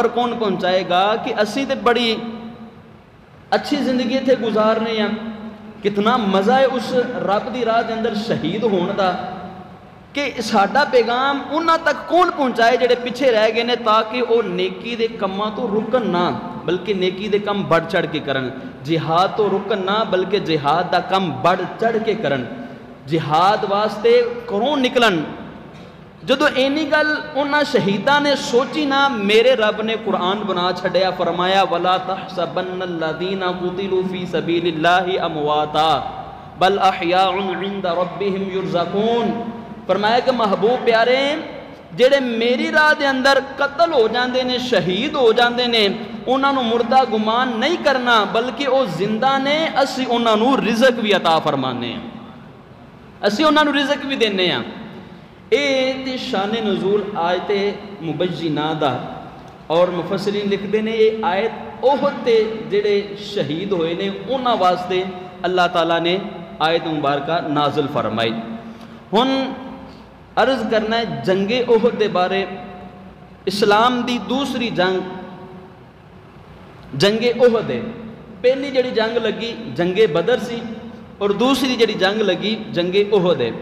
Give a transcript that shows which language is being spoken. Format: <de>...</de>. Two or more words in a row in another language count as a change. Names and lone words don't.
<pa>کون پہنچائے گا کہ اسی تے بڑی اچھی زندگی اتنے گزارنے ہیں، کتنا مزہ ہے اس رب دی راہ دے اندر شہید ہون دا، کہ ساڈا پیغام انہاں تک کون پہنچائے جڑے پیچھے رہ گئے نے، تاکہ وہ نیکی دے کماں تو رکن نہ بلکہ نیکی دے کم بڑھ چڑھ کے کرن، جہاد تو رکن نہ بلکہ جہاد دا کم بڑھ چڑھ کے کرن، جہاد واسطے کروں نکلن۔ جدو اینی گل انہاں شہیداں نے سوچی نا، میرے رب نے قرآن بنا چھڑیا، فرمایا</pa> <ar>وَلَا تَحْسَبَنَّ الَّذِينَ قُتِلُوا فِي سَبِيلِ اللَّهِ أَمْوَاتًا بَلْ أَحْيَاءٌ عِنْدَ رَبِّهِمْ يُرْزَقُونَ۔</ar> <pa>فرمایا کہ محبوب پیارے جڑے میری راہ دے اندر قتل ہو جاندے نے، شہید ہو جاندے نے، انہاں نو مردہ گمان نہیں کرنا بلکہ وہ زندہ نے، اسی انہاں نو رزق بھی عطا فرمانے ہیں، اسی انہاں نو رزق بھی دینے ہیں۔ اے تے شان نزول آیت مبینہ دا، اور</pa> <ur>مفسرین لکھتے ہیں یہ آیت</ur> <pa>احد تے جڑے شہید ہوئے نے انہاں واسطے اللہ تعالیٰ نے آیت مبارکہ نازل فرمائی۔ ہن عرض کرنا ہے جنگ احد دے بارے، اسلام دی دوسری جنگ جنگ احد ہے۔ پہلی جڑی جنگ لگی جنگ بدر سی، اور دوسری جڑی جنگ لگی جنگ احد ہے۔</pa>